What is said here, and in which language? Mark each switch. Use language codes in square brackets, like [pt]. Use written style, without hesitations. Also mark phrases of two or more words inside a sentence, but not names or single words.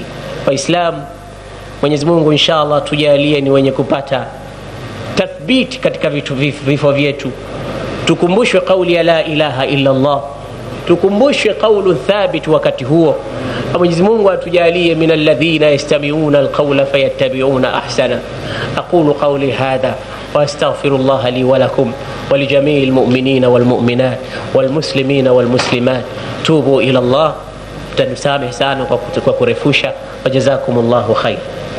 [sw] Waislamu, Mwenyezi Mungu inshallah tujalie ni wenye kupata tathbiti katika vifo vyetu, tukumbushwe kauli ya [ar] لا إله إلا الله, [sw] tukumbushwe kaulu thabit wakati huo. Mwenyezi Mungu atujalie [ar] من الذين يستمعون القول فيتبعون أحسنه. أقول قولي هذا وأستغفر الله لي ولكم ولجميع المؤمنين والمؤمنات والمسلمين والمسلمات. توبوا إلى الله. [sw] Tanisamehe sana kwa kurefusha. [ar] وجزاكم الله خير.